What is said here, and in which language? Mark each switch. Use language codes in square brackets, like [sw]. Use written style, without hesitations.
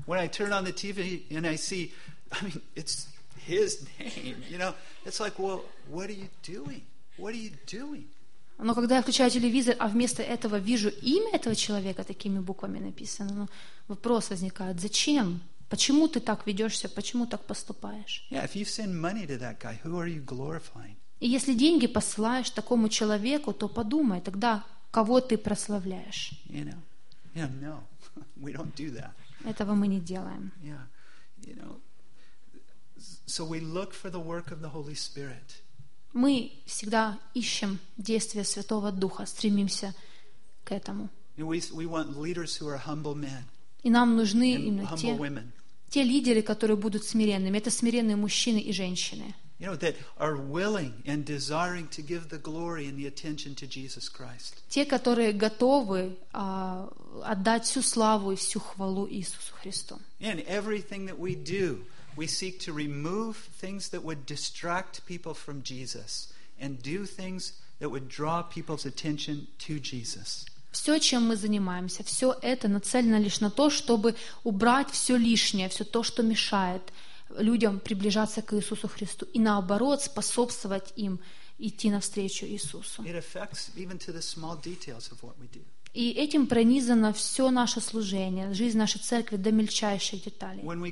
[ru] Когда я включаю на ТВ и вижу, это его имя, это как, что ты делаешь? [en] What are you doing? [ru] Но когда я включаю телевизор, а вместо этого вижу имя этого человека такими буквами написано, ну, вопрос возникает: зачем? Почему ты так ведешься? Почему так поступаешь? [en] Yeah, if you send money to that guy, who are you glorifying? [ru] И если деньги посылаешь такому человеку, то подумай, тогда кого ты прославляешь? [en] You know, yeah, no, we don't do that. [ru] Этого мы не делаем. [en] Yeah, you know, so we look for the work of the Holy Spirit. [ru] Мы всегда ищем действия Святого Духа, стремимся к этому. [en] We want leaders who are humble men. [ru] И нам нужны именно те лидеры, которые будут смиренными. Это смиренные мужчины и женщины. [en] You know, that are willing and desiring to give the glory and the attention to Jesus Christ. [ru] Те, которые готовы отдать всю славу и всю хвалу Иисусу Христу. [en] And everything that we do, we seek to remove things that would distract people from Jesus and do things that would draw people's attention to Jesus. [ru] Все, чем мы занимаемся, все это нацелено лишь на то, чтобы убрать все лишнее, все то, что мешает людям приближаться к Иисусу Христу и наоборот способствовать им идти навстречу Иисусу. [en] It affects even to the small details of what we do. [ru] И этим пронизано все наше служение, жизнь нашей церкви до мельчайших деталей.